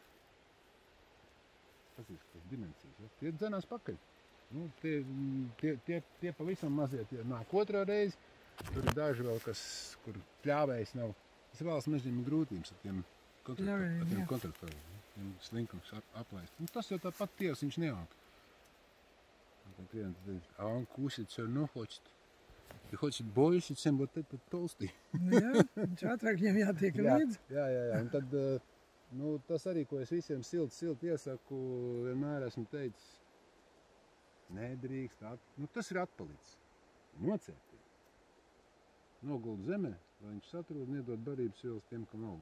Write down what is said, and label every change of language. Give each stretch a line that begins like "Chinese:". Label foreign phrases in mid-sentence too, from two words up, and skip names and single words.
Latvian: Tas ir dimensijas, ja? Tie dzenās pakaļ. Nu, tie pavisam mazie tie nāk otrā reizi. Tur ir daži vēl, kur pļāvējs nav. Tas vēlas mežģiem grūtības ar tiem kontraktoriem. Slinkums aplaist. Nu, tas jau tāpat tievs, viņš neaug.
Russian: А он кушает все равно хочет. И хочет больше, чем вот этот толстый.
Latvian: Jā, viņš ātrāk viņam jātiek līdzi. Jā. Un tad, nu, tas arī, ko es visiem silti iesaku, vienmēr esmu teicis, nedrīkst, nu, tas ir atpalicis. Nocēpīt. Noguld zemē, lai viņš satrūd, nedod barības vielas tiem, kam nav.